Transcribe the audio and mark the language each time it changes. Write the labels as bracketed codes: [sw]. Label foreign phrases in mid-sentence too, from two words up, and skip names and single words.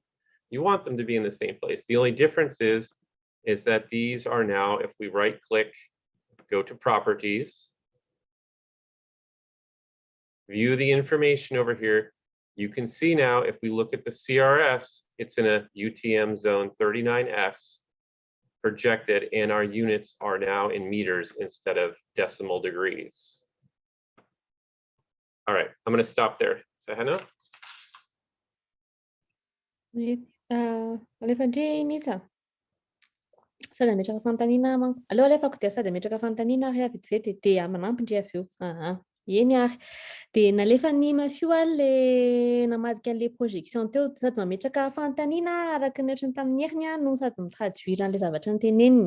[en] You want them to be in the same place. The only difference is that these are now, if we right click, go to properties, view the information over here, you can see now if we look at the CRS, it's in a UTM zone 39S projected, and our units are now in meters instead of decimal degrees. All right, I'm going to stop there. Sahana? [mg] Alefa ndray misa. Sady ametraka fanontaniana manko. Aleo alefa dia sady ametraka fanontaniana ary vetivety dia manampy ndray avy eo. Eny ary. Dia nalefa ny mafio le namadika an'le projection teo, sady mametraka fanontaniana araka ny ohatrany tamin'ny heriny no sady mitraduire an'le zavatra noteneniny.